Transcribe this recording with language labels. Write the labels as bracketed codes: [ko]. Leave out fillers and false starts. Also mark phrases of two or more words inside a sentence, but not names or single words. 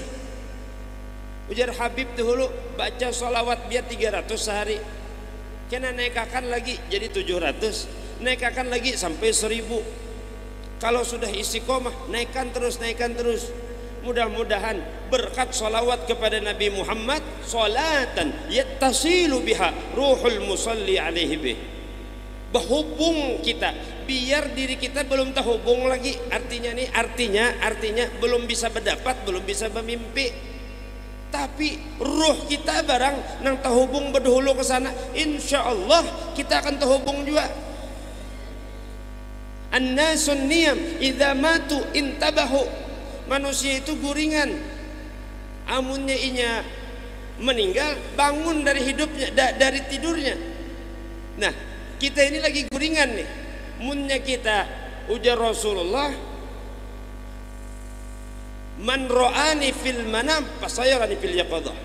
[bjn] Ujar Habib dahulu, baca sholawat biar 300 sehari, kena naikakan lagi jadi 700, naikakan lagi sampai 1000. [id] Kalau sudah istiqomah naikkan terus. Mudah-mudahan berkat sholawat kepada Nabi Muhammad, [ar] sholatan yattasilu biha ruhul musalli alaihi bih, [id] berhubung kita, biar diri kita belum terhubung lagi. [bjn] Artinya belum bisa berdapat, belum bisa bermimpi, tapi ruh kita barang nang terhubung berdahulu ke sana, insya Allah kita akan terhubung juga. [ar] An-nasun niyam idza matu intabahu. [bjn] Manusia itu guringan, amunnya inya meninggal bangun dari hidupnya, dari tidurnya. Nah, kita ini lagi guringan nih. Munnya kita ujar Rasulullah, [ar] man ra'ani fil manam fasayarani fil yaqadhah.